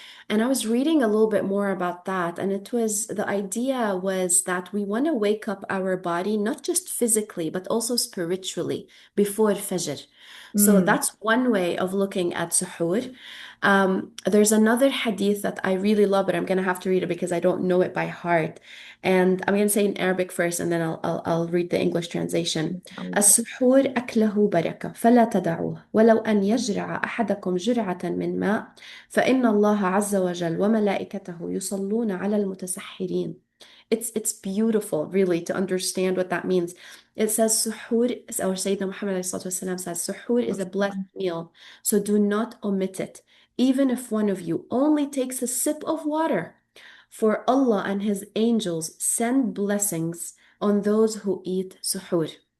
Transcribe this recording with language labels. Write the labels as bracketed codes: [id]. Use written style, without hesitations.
[en] And I was reading a little bit more about that, and the idea was that we want to wake up our body, not just physically, but also spiritually before Fajr. So Mm. that's one way of looking at suhoor. There's another hadith that I really love, but I'm going to have to read it because I don't know it by heart. And I'm going to say in Arabic first, and then I'll read the English translation. [ar] السحور أكله بركة فلا تدعوه ولو أن يجرع أحدكم جرعة من ماء فإن الله عز وجل وملائكته يصلون على المتسحرين. [en] It's beautiful, really, to understand what that means. It says suhoor, or Sayyidina Muhammad والسلام, says suhoor is a blessed meal, so do not omit it, even if one of you only takes a sip of water. For Allah and His angels send blessings on those who eat suhoor.